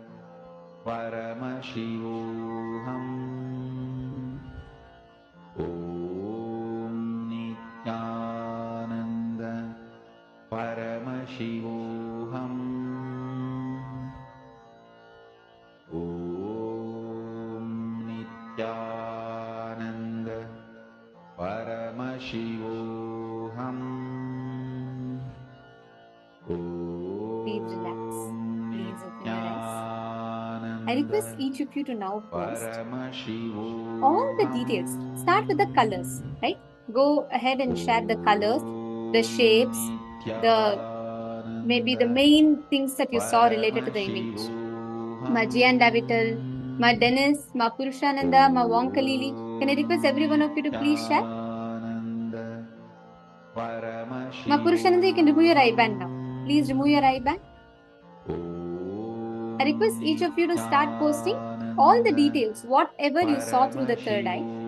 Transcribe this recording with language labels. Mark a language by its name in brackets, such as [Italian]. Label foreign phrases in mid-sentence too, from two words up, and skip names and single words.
[Sanskrit] Paramashivoham Om Nityananda Paramashivoham Om Nityananda Paramashivoham [English] Please relax. Please open your eyes. I request each of you to now post all the details. Start with the colors, right? Go ahead and share the colors, the shapes, maybe the main things that you saw related to the image. Ma Jian Davital, Ma Dennis, Ma Purushananda, Ma Wonkalili. Can I request every one of you to please share? Ma Purushananda, you can remove your eye band now. Please remove your eye band. I request each of you to start posting all the details, whatever you saw through the third eye.